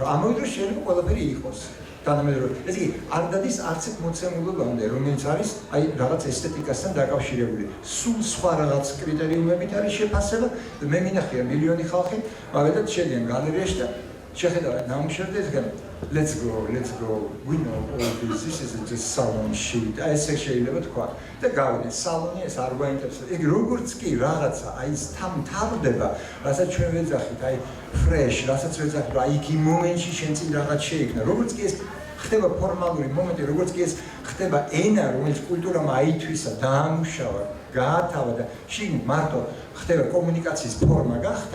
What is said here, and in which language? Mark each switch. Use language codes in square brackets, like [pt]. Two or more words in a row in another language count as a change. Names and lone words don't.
[ka] ამავე დროს შეიძლება ყველაფერი იყოს თანამედროვე. ესე იგი, არ დადის არც ერთ მოცემულობამდე, რომელიც არის აი რაღაც ესთეტიკასთან დაკავშირებული. სულ სხვა რაღაც კრიტერიუმებით არის შეფასება და მე მინახია მილიონი ხალხი, მაგალითად შედიან გალერეაში და შეხედავენ ნამუშევრს და ისგან [en] let's go, we know all this is just salon shit. [ka] აი ესე შეიძლება თქვა და გავიდეთ სალონი, ეს არ გვაინტერესებს. იგი როგორც კი რაღაცა აი ის თავდება, რასაც ჩვენ ვეძახით, აი fresh, რასაც ვეძახით, აი იქ იმ მომენტში შენ წინ რაღაც შეიქმნა. როგორც კი ეს ხდება ფორმალური მომენტი, როგორც კი ეს ხდება ენა, რომელიც კულტურამ აითვისა, დაამუშავა, გაათავა და შინ მარტო ხდება კომუნიკაციის ფორმა გახდა.